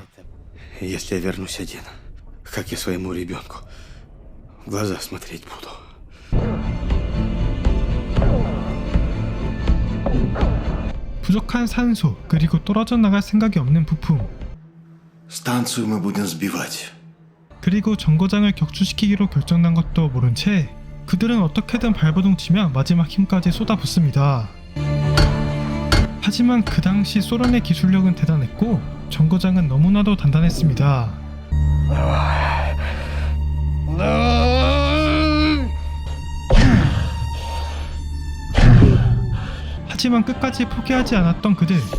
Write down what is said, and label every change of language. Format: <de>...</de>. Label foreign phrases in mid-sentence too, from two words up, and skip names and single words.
<ru>Если я вернусь один, как я своему ребенку в глаза смотреть буду.</ru> <ko>부족한 산소 그리고 떨어져 나갈 생각이 없는 부품</ko> <ru>Станцию мы будем сбивать.</ru> <ko>그리고 정거장을 격추시키기로 결정난 것도 모른 채 그들은 어떻게든 발버둥치며 마지막 힘까지 쏟아붓습니다. 하지만 그 당시 소련의 기술력은 대단했고 정거장은 너무나도 단단했습니다. 하지만 끝까지 포기하지 않았던 그들.</ko>